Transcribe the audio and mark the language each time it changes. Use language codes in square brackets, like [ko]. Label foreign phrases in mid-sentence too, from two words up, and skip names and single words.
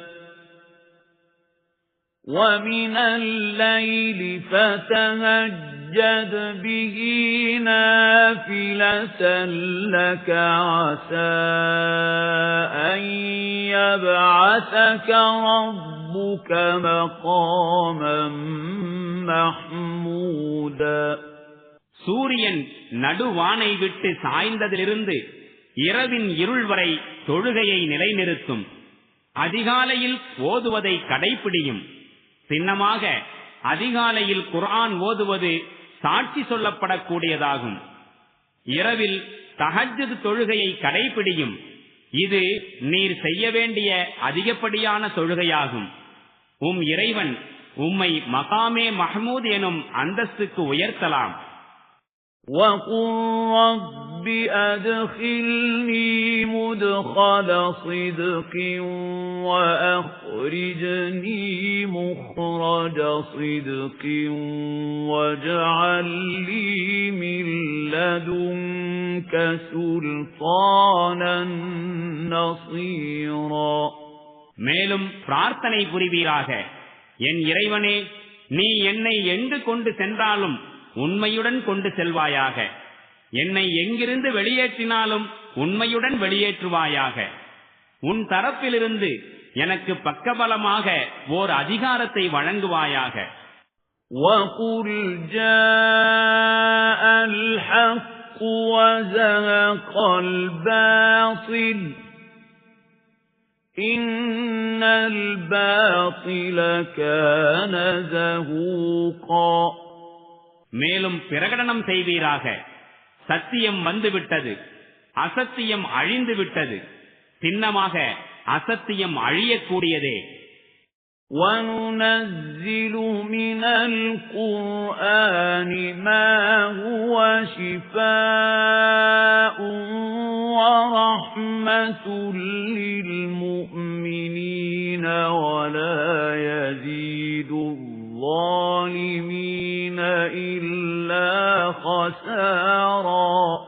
[ar] ومن الليل فتهجد به نافلة لك عسى أن يبعثك ربك مقاما محمودا. [ta] சூரியன் நடுவானை விட்டு சாய்ந்ததிலிருந்து இரவின் இருள் வரை தொழுகையை நிலைநிறுத்தும். அதிகாலையில் ஓதுவதை கடைப்பிடியும். சின்னமாக அதிகாலையில் குர்ஆன் ஓதுவது சாட்சி சொல்லப்படக்கூடியதாகும். இரவில் தஹஜ்ஜுத் தொழுகையை கடைப்பிடியும். இது நீர் செய்ய வேண்டிய அதிகப்படியான தொழுகையாகும். இறைவன் உம்மை [ar] مقام محمود [ta] எனும் அந்தஸ்துக்கு உயர்த்தலாம். [ar] وَقُلْ رَبِّ أَدْخِلْنِي مُدْخَلَ صِدْقٍ وَأَخْرِجْنِي مُخْرَجَ صِدْقٍ وَاجْعَل لِّي مِن لَّدُنكَ سُلْطَانًا نَّصِيرًا. [ta] மேலும் பிரார்த்தனை புரிவீராக, என் இறைவனே, நீ என்னை எங்கு கொண்டு சென்றாலும் உண்மையுடன் கொண்டு செல்வாயாக. என்னை எங்கிருந்து வெளியேற்றினாலும் உண்மையுடன் வெளியேற்றுவாயாக. உன் தரப்பிலிருந்து எனக்கு பக்கபலமாக ஓர் அதிகாரத்தை வழங்குவாயாக. [ar] وَقُلْ جَاءَ الْحَقُّ وَزَهَقَ الْبَاطِلُ إِنَّ الْبَاطِلَ كَانَ زَهُوقًا. [ta] மேலும் பிரகடனம் செய்வீராக, சத்தியம் வந்துவிட்டது, அசத்தியம் அழிந்து விட்டது, சின்னமாக அசத்தியம் அழியக்கூடியதே. [ar] وَنُنَزِّلُ مِنَ الْقُرْآنِ مَا هُوَ شِفَاءٌ وَرَحْمَةٌ لِّلْمُؤْمِنِينَ وَلَا يَزِيدُ الظَّالِمِينَ إِلَّا خَسَارًا.